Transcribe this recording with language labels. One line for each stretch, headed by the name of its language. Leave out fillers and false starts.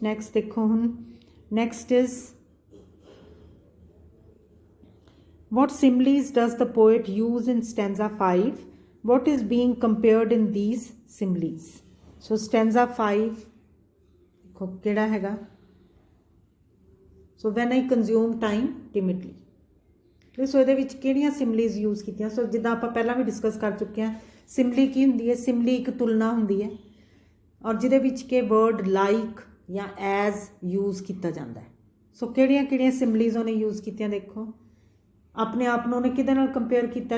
Punjabi: Next ਦੇਖੋ ਹੁਣ, next is
English: what similes does the poet use in stanza 5? What is being compared in these similes? So stanza 5
Punjabi: ਦੇਖੋ ਕਿਹੜਾ ਹੈਗਾ?
English: So when I consume time timidly.
Punjabi: ਸੋ ਇਹਦੇ ਵਿੱਚ ਕਿਹੜੀਆਂ ਸਿਮਲੀਜ਼ use ਕੀਤੀਆਂ? ਸੋ ਜਿੱਦਾਂ ਆਪਾਂ ਪਹਿਲਾਂ ਵੀ ਡਿਸਕਸ ਕਰ ਚੁੱਕੇ ਹਾਂ, ਸਿਮਲੀ ਕੀ ਹੁੰਦੀ ਹੈ? ਸਿਮਲੀ ਇੱਕ ਤੁਲਨਾ ਹੁੰਦੀ ਹੈ, ਔਰ ਜਿਹਦੇ ਵਿੱਚ ਕਿ ਵਰਡ ਲਾਈਕ ਜਾਂ ਐਜ਼ ਯੂਜ਼ ਕੀਤਾ ਜਾਂਦਾ ਹੈ। ਸੋ ਕਿਹੜੀਆਂ ਸਿਮਲੀਜ਼ ਉਹਨੇ ਯੂਜ਼ ਕੀਤੀਆਂ? ਦੇਖੋ, ਆਪਣੇ ਆਪ ਨੂੰ ਉਹਨੇ ਕਿਹਦੇ ਨਾਲ ਕੰਪੇਅਰ ਕੀਤਾ?